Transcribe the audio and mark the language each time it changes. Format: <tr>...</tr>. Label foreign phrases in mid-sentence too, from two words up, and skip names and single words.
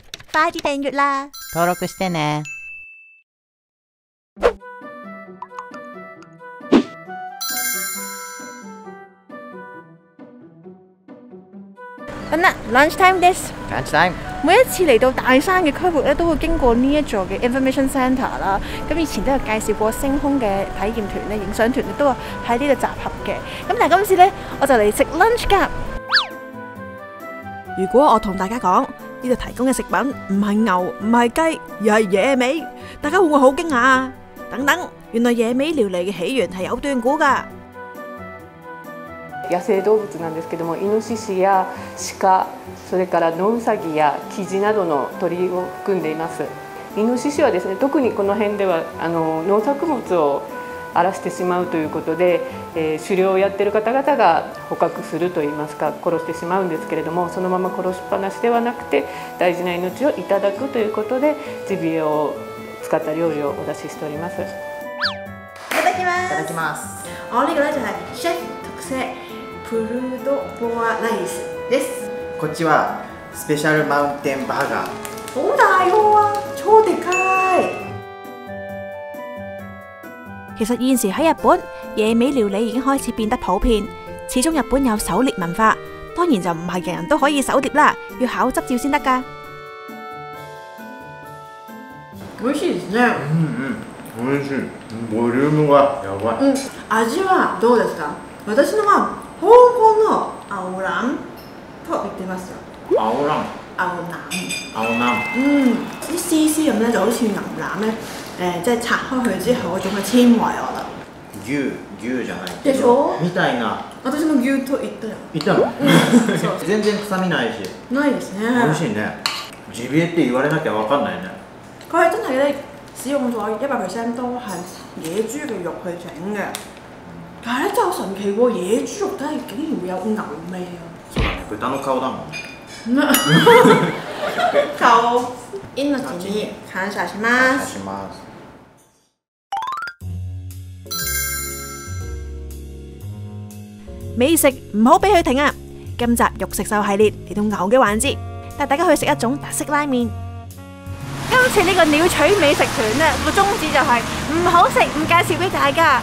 <yue>快啲訂閱啦！</yue> <ja>登録してね。</ja> <en>好啦 ，lunch time this。 lunch time。</en> <yue>每一次嚟到大山嘅區域咧，都會經過呢一座嘅 Information Centre 啦。咁以前都有介紹過星空嘅體驗團咧、影相團咧，都話喺呢度集合嘅。咁但係今次咧，我就嚟食 lunch 㗎。如果我同大家講呢度提供嘅食品唔係牛唔係雞，而係野味，大家會唔會好驚訝啊？等等，原來野味料理嘅起源係有段古㗎。</yue> <ja>野生動物なんですけども、イノシシや鹿、それからノウサギやキジなどの鳥を含んでいます。イノシシはですね、特にこの辺では農作物を荒らしてしまうということで、狩猟をやっている方々が捕獲するといいますか、殺してしまうんですけれども、そのまま殺しっぱなしではなくて大事な命をいただくということで、ジビエを使った料理をお出ししております。いただきます。いただきます。</ja> <yue>我呢個咧就係</yue> <ja>シェフ特製プルドボアライスです。こっちはスペシャルマウンテンバーガー。</ja> <yue>好大個啊，超大塊！其實現時喺日本，野味料理已經開始變得普遍。始終日本有狩獵文化，當然就唔係人人都可以狩獵啦，要考執照先得㗎。</yue> <ja>美味しいですね。美味しい。ボリュームがやばい。味はどうですか？私のは香港の青蘭と言ってますよ。青蘭。牛腩。青腩。</ja> <yue>啲絲絲咁咧，就好似牛腩咧，即係拆開佢之後嗰種嘅纖維，我覺得。</yue> <ja>牛じゃない。でしょ？みたいな。私も牛と言ったよ。言ったの？全然臭みないし。ないですね。美味しいね。ジビエって言われなきゃわかんないね。</ja> <yue>佢係真係咧使用咗100%都係野豬嘅肉去整嘅。但係咧真係好神奇喎，野豬肉都係竟然會有牛味啊！</yue> <ja>そうだね。豚の顔だもん。顔。命に感謝します。</ja> <yue>美食唔好俾佢停啊！今集肉食獸系列嚟到牛嘅環節，帶大家去食一種特色拉麵。今次呢個鳥取美食團呢個宗旨就係唔好食唔介紹俾大家。</yue>